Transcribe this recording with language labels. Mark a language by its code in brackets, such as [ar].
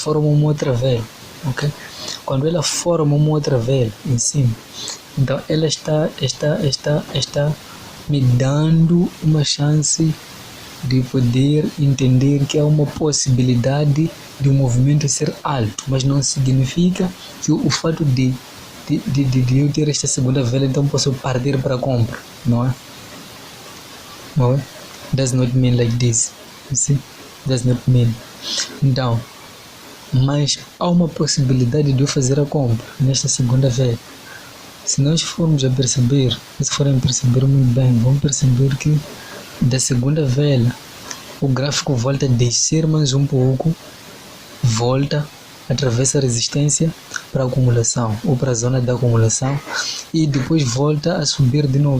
[pt] Forma uma outra vela, ok? Quando ela forma uma outra vela em cima, então ela está me dando uma chance de poder entender que há uma possibilidade de um movimento ser alto, mas não significa que o fato de eu ter esta segunda vela, então posso partir para a compra, não é? Não é? [en] Does not mean like this, you see? Does not mean. [pt] Então, mas há uma possibilidade de eu fazer a compra nesta segunda vela. Se nós formos a perceber, se forem perceber muito bem, vão perceber que da segunda vela o gráfico volta a descer mais um pouco, volta, atravessa a resistência para a acumulação ou para a zona da acumulação e depois volta a subir de novo.